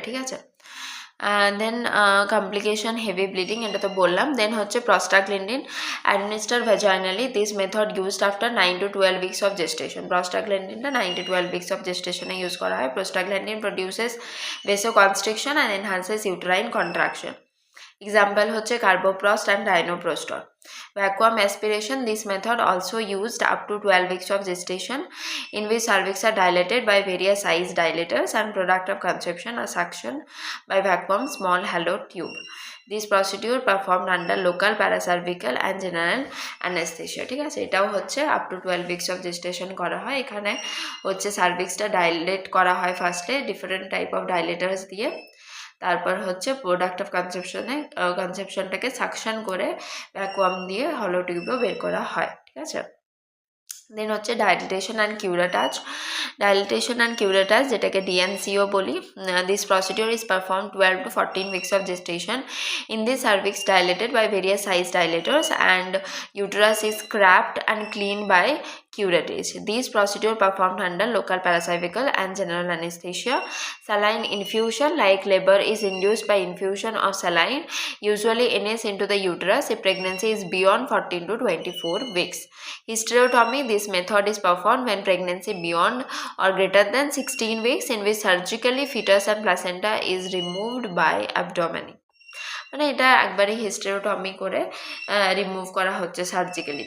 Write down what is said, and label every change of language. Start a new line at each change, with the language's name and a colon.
Bangla: ঠিক আছে, দেন complication heavy bleeding এটা তো বললাম।
English: Then হচ্ছে prostaglandin administer vaginally, this method used after 9 to 12 weeks of gestation. প্রস্টাগ্ল্যান্ডিনটা 9 to 12 weeks of জেস্টেশনে use করা হয়। Prostaglandin produces vasoconstriction and enhances uterine contraction. Example হচ্ছে carboprost and rhinoprostol. Vacuum aspiration, this method also used up to 12 weeks of gestation, in which cervix are dilated by various size dilators and product of conception are suction by vacuum small hollow tube. This procedure performed under local paracervical and general anesthesia.
Bangla: ঠিক আছে, এটাও হচ্ছে up to 12 weeks of gestation করা হয়। এখানে হচ্ছে সার্ভিক্সটা dilate করা হয় ফার্স্টে ডিফারেন্ট টাইপ অফ ডাইলেটার্স দিয়ে, তারপর হচ্ছে প্রোডাক্ট অফ কনসেপশনটাকে সাকশন করে ভ্যাকুয়াম দিয়ে হলো টিউবও বের করা হয়।
English: ঠিক আছে, দেন হচ্ছে dilatation and curettage. Dilatation and curettage যেটাকে ডিএনসিও বলি, this procedure is perform 12 to 14 weeks of gestation. In this cervix dilated by various size dilators and uterus is scraped and cleaned by curettage. These procedure performed under local paracervical and general anesthesia. Saline infusion, like labor is induced by infusion of saline, usually NS into the uterus if pregnancy is beyond 14 to 24 weeks. Hysterectomy, this method is performed when pregnancy beyond or greater than 16 weeks, in which surgically fetus and placenta is removed by abdomen.
Bangla: মানে এটা একবারে হিস্টেরোটমি করে remove করা হচ্ছে surgically.